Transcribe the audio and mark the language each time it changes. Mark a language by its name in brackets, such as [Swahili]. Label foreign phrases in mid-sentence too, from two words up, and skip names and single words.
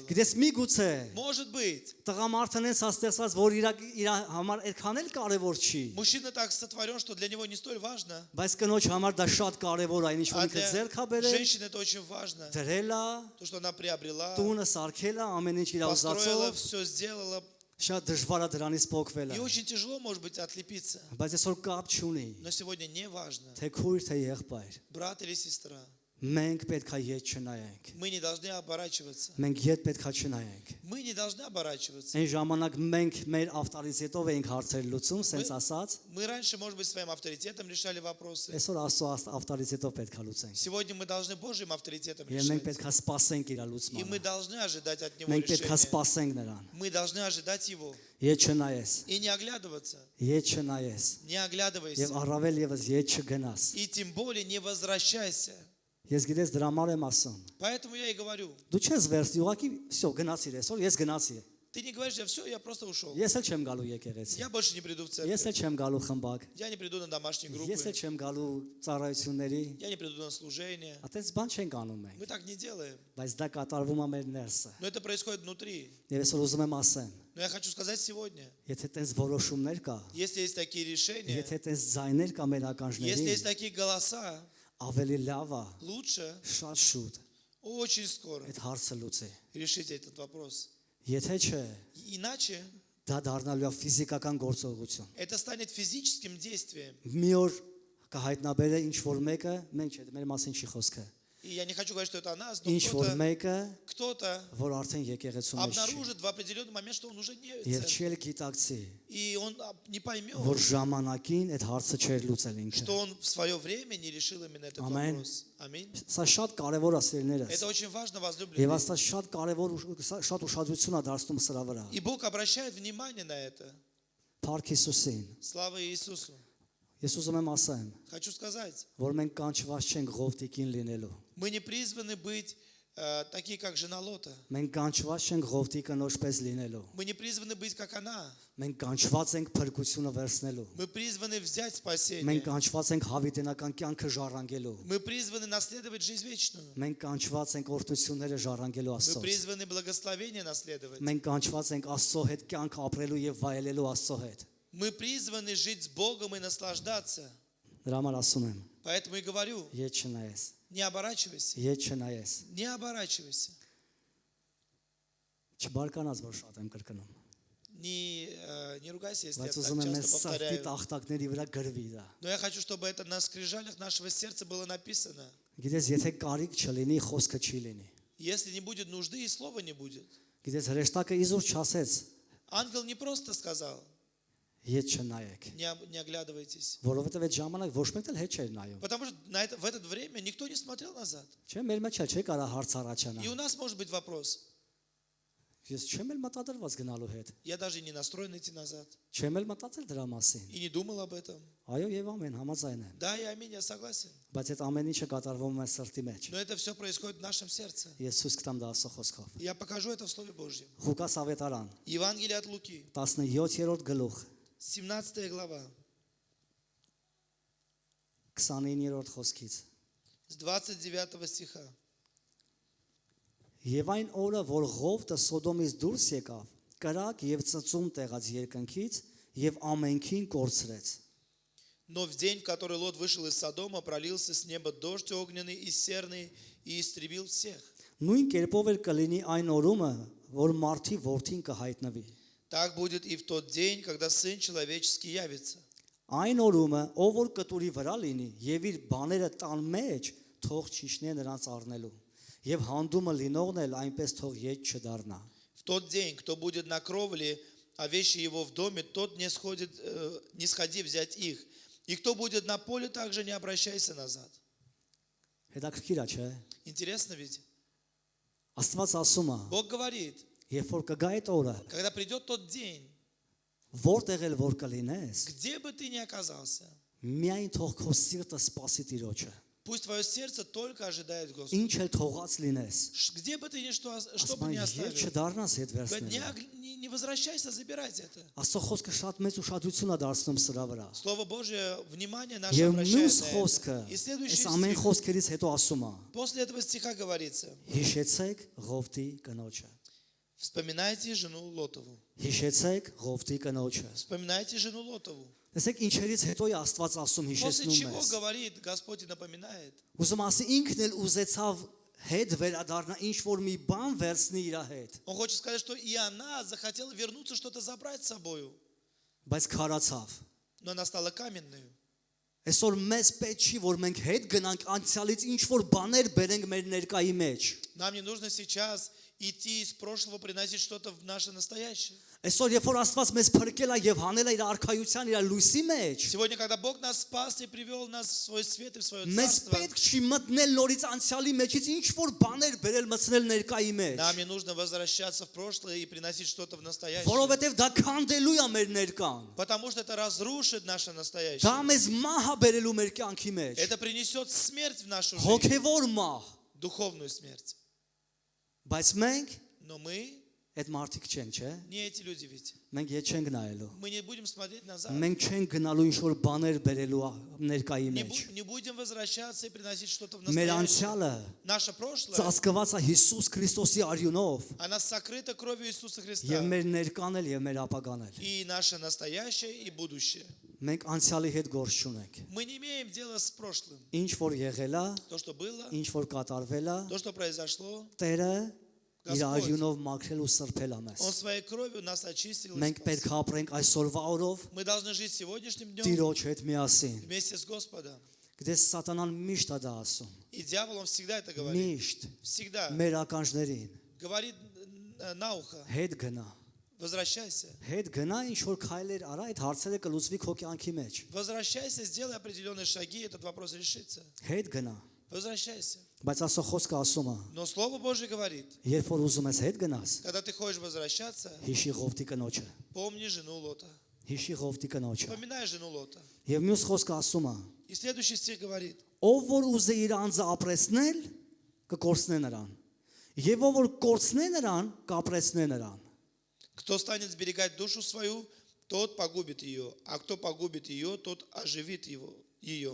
[Armenian] Գիտես միգուցե [Russian] Может быть, [Armenian] տղամարդն էս աստեղծած, որ իր համար այդքան էլ կարևոր չի, [Russian] мужчина так сотворен, что для него не столь важно, [Armenian] բայց կնոջ համար դա շատ կարևոր է, ինչ որ [Russian] а [Armenian] ինքը [Russian] для [Armenian] ձեռք է բերել, [Russian] женщины это очень важно. [Armenian] դրել է, [Russian] То, что она приобрела, [Armenian] տունը սարքել է, ամեն ինչ իր [Russian] построила, [Armenian] ուզածով, [Russian] все сделала. [Armenian] շատ դժվար է դրանից փոխվելը։ [Russian] И очень тяжело, может быть, отлепиться. [Armenian] Բայց այսօր կապ չունի, [Russian] Но сегодня не важно, [Armenian] թե քույր թե եղբայր։ [Russian] брат или сестра. [Armenian] Մենք պետք է ետ չնայենք։ [Russian] Мы не должны оборачиваться. [Armenian] Մենք ետ պետք է չնայենք։ [Russian] Мы не должны оборачиваться. [Armenian] Այն ժամանակ մենք մեր ավտորիտետով էինք հարցեր լուծում, սենց ասած, [Russian] Мы раньше, может быть, своим авторитетом решали вопросы. [Armenian] այսօր Աստծո ավտորիտետով պետք է луծենք։ [Russian] Сегодня мы должны Божьим авторитетом [Armenian] Եվ մենք [Russian] решать. [Armenian] պետք է սպասենք իր [Russian] И мы [Armenian] լուծմանը։ [Russian] должны ожидать от Него [Armenian] Մենք պետք է [Russian] решения. [Armenian] սպասենք նրան։ [Russian] Мы должны ожидать Его. [Armenian] Ետ չնայես, [Russian] И не оглядываться. [Armenian] ետ չնայես, [Russian] Не [Armenian] եւ [Russian] оглядывайся. [Armenian] առավել եւս ետ չգնաս։ [Russian] И тем более не возвращайся. [Armenian] Ես գիտես դրա համար եմ ասում։ [Russian] Поэтому я и говорю. [Armenian] Դու չես վերցի, ուղղակի всё գնացիր այսօր, ես գնացի։ [Russian] Ты не говоришь: все, я просто ушел. [Armenian] Ես էլ չեմ գալու եկեղեցի։ [Russian] Я больше не приду в [Armenian] Ես էլ [Russian] церковь. [Armenian] չեմ գալու խմբակ։ [Russian] Я не приду на домашние группы. [Armenian] Ես էլ չեմ գալու ծառայությունների։ [Russian] Я не приду на служение. [Armenian] Այդպես բան չենք անում մենք։ [Russian] Мы так не делаем. [Armenian] Բայց դա կատարվում է մեր ներսը։ [Russian] Но это происходит внутри. [Armenian] Եվ այսօր ուզում եմ ասեմ, [Russian] Но я хочу сказать сегодня, [Armenian] եթե տես որոշումներ կա, [Russian] если есть такие решения, [Armenian] եթե տես ձայներ կա մեր [Russian] если есть [Armenian] ականջների, [Russian] такие голоса, [Armenian] ավելի լավ է, [Russian] лучше [Armenian] շատ շուտ [Russian] очень скоро [Armenian] այդ հարցը լուծի։ [Russian] решите этот вопрос. [Armenian] Եթե չէ, [Russian] Иначе [Armenian] դա դառնալու է ֆիզիկական գործողություն։ [Russian] это станет физическим действием. [Armenian] Մի օր կհայտնաբերե ինչ որ մեկը, մենք չէ, մեր մասին չի խոսքը։ [Russian] И я не хочу говорить, что это о нас, но [Armenian] Ինչ որ մեկը, [Russian] кто-то [Armenian] որ արդեն եկեղեցու մեջ չի։ [Russian] обнаружит в определенный момент, что он уже не в [Armenian] Եվ [Russian] церкви. [Armenian] չի էլ գիտակցի, [Russian] И он не поймет, [Armenian] որ ժամանակին այդ հարցը չէր լուծել ինքը։ [Russian] что он в свое время не решил именно этот [Armenian] Ամեն։ [Russian] вопрос. Аминь. [Armenian] Սա շատ կարևոր է սիրելիներս։ [Russian] Это очень важно, [Armenian] Եվ [Russian] возлюбленные. [Armenian] Աստված շատ կարևոր շատ ուշադրություն է դարձնում սրա վրա։ [Russian] И Бог обращает внимание на это. [Armenian] Փառք Հիսուսին։ [Russian] Слава Иисусу. [Armenian] Ես ուզում եմ ասեմ, [Russian] Хочу сказать, [Armenian] որ մենք կանչված չենք Ղովտիկին լինելու։ [Russian] мы не призваны быть такие, как жена Лота. [Armenian] Մենք կանչված չենք Ղովտի կնոջ պես լինելու։ [Russian] Мы не призваны быть, как она. [Armenian] Մենք կանչված ենք փրկությունը վերցնելու։ [Russian] Мы призваны взять спасение. [Armenian] Մենք կանչված ենք հավիտենական կյանքը ժառանգելու։ [Russian] Мы призваны наследовать жизнь вечную. [Armenian] Մենք կանչված ենք օրհնությունները ժառանգելու [Russian] Мы [Armenian] Աստծո։ [Russian] призваны благословение наследовать. [Armenian] Մենք կանչված ենք Աստծո հետ կյանք ապրելու եւ վայելելու Աստծո հետ։ [Russian] Мы призваны жить с Богом и наслаждаться. [Armenian] Դրա համար ասում եմ, [Russian] Поэтому и говорю, [Armenian] ետ չնայես, [Russian] не оборачивайся. [Armenian] ետ չնայես։ [Russian] Не оборачивайся. [Armenian] Չբարկանաս, որ շատ եմ կրկնում։ [Russian] Не ругайся, если я [Armenian] Բայց [Russian] так [Armenian] ուզում եմ [Russian] часто [Armenian] այս սրտի [Russian] повторяю. [Armenian] տախտակների вրա գրվի դա։ [Russian] Но я хочу, чтобы это на скрижалях нашего сердца было написано. [Armenian] Գիտես, եթե կարիք չլինի, խոսքը չի լինի։ [Russian] Если не будет нужды, и слова не будет. [Armenian] Գիտես, հրեշտակը իզուր չասեց, [Russian] Ангел не просто сказал: [Armenian] ետ չնայեք, [Russian] не оглядывайтесь. [Armenian] որովհետև այդ ժամանակ ոչ մեկ էլ հետ չէր նայում։ [Russian] Потому что в это время никто не смотрел назад. [Armenian] Չէ, մեր մեջ չէ կարա հարց [Russian] И [Armenian] առաջանա։ [Russian] у нас может быть вопрос: [Armenian] Ես չեմ էլ մտադրված գնալու հետ։ [Russian] Я даже не настроен идти назад. [Armenian] Չեմ էլ մտածել դրա մասին։ [Russian] И не думал об этом. [Armenian] Այո, եւ ամեն համաձայն եմ։ [Russian] Да, и аминь, я согласен. [Armenian] Բայց այդ ամեն ինչը կատարվում է սրտի մեջ։ [Russian] Но это все происходит в нашем сердце. [Armenian] Ես ցույց կտամ դա Աստծո խոսքով։ [Russian] Я покажу это в Слове Божьем. [Armenian] Ղուկաս ավետարան [Russian] Евангелие от Луки, [Armenian] 17-րդ գլուխ [Russian] 17 глава, [Armenian] 29-րդ խոսքից։ [Russian] с 29 стиха. [Armenian] Եվ այն օրը, որ Ղովտը Սոդոմից դուրս եկավ, կրակ եւ ծծում տեղած երկնքից եւ ամենքին կորցրեց։ [Russian] Но в день, в который Лот вышел из Содома, пролился с неба дождь огненный и серный и истребил всех. [Armenian] Նույն կերպով էլ կլինի այն օրումը, որ մարդի որդին կհայտնվի։ [Russian] Так будет и в тот день, когда Сын Человеческий явится. [Armenian] Այն օրումը, ով որ կտուրի վրա լինի եւ իր բաները տան մեջ, թող ճիշնե նրանց առնելու։ Եվ հանդումը լինողն էլ այնպես թող ետ չդառնա։ [Russian] В тот день, кто будет на кровле, а вещи его в доме, тот не сходи взять их. И кто будет на поле, также не обращайся назад. [Armenian] Հետաքրքիր է, չէ՞։ [Russian] Интересно ведь? [Armenian] Աստված ասում է, [Russian] Бог говорит, [Armenian] երբ որ կգա այդ օրը, [Russian] когда придет тот день, [Armenian] որտեղ էլ որ կլինես, [Russian] где бы ты ни оказался, [Armenian] միայն թող քո սիրտը սпасի Տիրոջը։ [Russian] пусть твое сердце только ожидает Господа. [Armenian] Ինչ էլ թողած լինես, [Russian] Где бы ты ни что [Armenian] ասում [Russian] бы ни [Armenian] է, ետ [Russian] оставил, [Armenian] չդառնաս հետ [Russian] говорит, [Armenian] վերցնելու։ [Russian] не возвращайся, забирайте это. [Armenian] Աստծո խոսքը շատ մեծ ուշադրություն է դարձնում սրա վրա։ [Russian] Слово Божие, внимание наше [Armenian] Եվ [Russian] обращает [Armenian] մյուս [Russian] на [Armenian] խոսքը, [Russian] это. И [Armenian] այս [Russian] следующий [Armenian] ամեն [Russian] стих, [Armenian] խոսքերից հետո ասում է. [Russian] после этого стиха говорится, [Armenian] Հիշեցեք Ղովտի կնոջը։ [Russian] вспоминайте жену Лотову. [Armenian] Հիշեցեք Ղովտի կնոջը։ [Russian] Вспоминайте жену Лотову. [Armenian] Տեսեք ինչերից հետո է Աստված ասում [Russian] После [Armenian] հիշեցնում [Russian] чего [Armenian] մեզ։ [Russian] говорит Господь и напоминает. [Armenian] Ուզում ասի ինքն էլ ուզեցավ հետ վերադառնա ինչ որ մի բան վերցնի իր հետ, [Russian] Он хочет сказать, что и она захотела вернуться, что-то забрать с собою, [Armenian] բայց քարացավ։ [Russian] но она стала каменной. [Armenian] Այսօր մեզ պետք չի որ մենք հետ գնանք անցյալից ինչ որ բաներ բերենք մեր ներկայի մեջ։ [Russian] Нам не нужно сейчас идти из прошлого, приносить что-то в наше настоящее. [Armenian] Այսօր երբ որ Աստված մեզ փրկել է եւ հանել է իր արքայության, իր լույսի մեջ, [Russian] Сегодня, когда Бог нас спас и привел нас в свой свет и в свое [Armenian] մեզ [Russian] царство, [Armenian] պետք չի մտնել նորից անցյալի մեջից ինչ որ բաներ բերել մտցնել ներկայի մեջ, [Russian] нам не нужно возвращаться в прошлое и приносить что-то в настоящее. [Armenian] որովհետեւ դա քանդելու է մեր ներկան։ [Russian] Потому что это разрушит наше [Armenian] Դա [Russian] настоящее. [Armenian] մեզ մահ է բերելու մեր կյանքի մեջ։ [Russian] Это принесет смерть в нашу жизнь, [Armenian] Հոգևոր մահ, [Russian] духовную смерть. [Armenian] բայց մենք [Russian] Но мы [Armenian] այդ մարդիկ չենք, չէ՞։ [Russian] не эти люди ведь. [Armenian] Մենք ետ չենք նայելու։ [Russian] Мы не будем смотреть назад. [Armenian] Մենք չենք գնալու ինչ որ բաներ բերելու ներկայի մեջ։ [Russian] Не будем возвращаться и приносить что-то в [Armenian] Մեր [Russian] настоящее. [Armenian] անցյալը [Russian] Наше прошлое, [Armenian] ծածկված է Հիսուս Քրիստոսի արյունով [Russian] она сокрыта кровью Иисуса Христа. [Armenian] եւ մեր ներկան էլ եւ մեր ապագան էլ։ [Russian] И наше настоящее, и будущее. [Armenian] Մենք անցյալի հետ գործ չունենք։ [Russian] Мы не имеем дела с прошлым. [Armenian] Ինչ որ եղել է, [Russian] То, что было, [Armenian] ինչ որ կատարվել է, [Russian] то, что произошло, [Armenian] Տերը իր [Russian] Господь. [Armenian] արյունով մաքրել ու սրբել է մեզ։ [Russian] Он своей кровью нас очистил и [Armenian] Մենք [Russian] спас. [Armenian] պետք է ապրենք այսօրվա օրով [Russian] Мы должны жить сегодняшним днем [Armenian] Տիրոջ հետ միասին։ [Russian] вместе с Господом. [Armenian] Գիտես Սատանան мիշտ է դա ասում։ [Russian] И дьявол, он всегда это говорит. [Armenian] Միշտ [Russian] Всегда [Armenian] մեր ականջներին [Russian] говорит на ухо, [Armenian] հետ գնա։ [Russian] возвращайся. [Armenian] Հետ գնա ինչ որ քայլեր արա, այդ հարցերը կլուծվի քո կյանքի մեջ։ [Russian] Возвращайся, сделай определенные шаги, этот вопрос решится. [Armenian] Հետ գնա։ [Russian] Возвращайся. [Armenian] Բայց Աստծո խոսքը ասում է, [Russian] Но Слово Божье говорит, [Armenian] երբ որ ուզում ես հետ գնաս, [Russian] когда ты хочешь возвращаться, [Armenian] հիշի Ղովտի կնոջը։ [Russian] помни жену Лота. [Armenian] Հիշի Ղովտի կնոջը։ [Russian] Вспоминай жену Лота. [Armenian] Եվ մյուս խոսքը ասում է, [Russian] И следующий стих говорит, [Armenian] ով որ ուզե իր անձը ապրեսնել, կկորցնե նրան։ Եվ ով որ կորցնե նրան, կապրեսնե նրան։ [Russian] кто станет сберегать душу свою, тот погубит ее, а кто погубит ее, тот оживит ее.